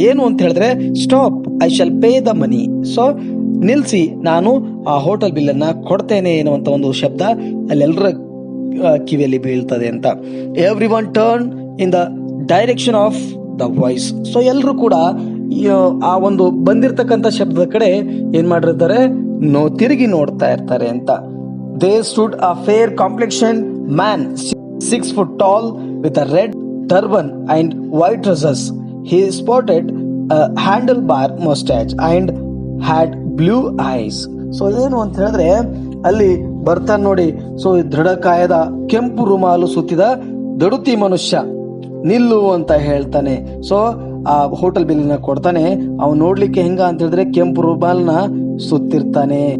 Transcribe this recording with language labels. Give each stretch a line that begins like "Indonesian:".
Kannada: ಏನು ಅಂತ ಹೇಳಿದ್ರೆ,
English: Stop, I shall pay the money.
Kannada: So ನಿಲ್ಸಿ, ನಾನು ಆ ಹೋಟೆಲ್ ಬಿಲ್ ಅನ್ನ ಕೊಡ್ತೇನೆ ಎನ್ನುವಂತ ಒಂದು ಶಬ್ದ ಅಲ್ಲೆಲ್ಲರ ಕಿವಿಯಲ್ಲಿ ಬೀಳ್ತದೆ ಅಂತ.
English: Every one turn in the direction of the voice.
Kannada: So ಎಲ್ಲರೂ ಕೂಡ ಆ ಒಂದು ಬಂದಿರತಕ್ಕಂಥ ಶಬ್ದದ ಕಡೆ ಏನ್ ಮಾಡಿರ್ತಾರೆ, ತಿರುಗಿ ನೋಡ್ತಾ ಇರ್ತಾರೆ ಅಂತ.
English: There stood a fair complexion man, 6 foot tall, with a red turban and white trousers. He sported a handlebar mustache and had blue eyes.
Kannada: So ಏನು ಅಂತ ಹೇಳಿದ್ರೆ ಅಲ್ಲಿ ಬರ್ತಾನೆ ನೋಡಿ, ಸೊ ದೃಢಕಾಯದ ಕೆಂಪು ರುಮಾಲು ಸುತ್ತಿದ ದಡುತಿ ಮನುಷ್ಯ, ನಿಲ್ಲು ಅಂತ ಹೇಳ್ತಾನೆ. ಸೊ ಆ ಹೋಟೆಲ್ ಬಿಲ್ನ ಕೊಡ್ತಾನೆ. ಅವ್ನು ನೋಡ್ಲಿಕ್ಕೆ ಹೆಂಗ ಅಂತ ಹೇಳಿದ್ರೆ ಕೆಂಪು ರುಮಾಲ್ನ ಸುತ್ತಿರ್ತಾನೆ.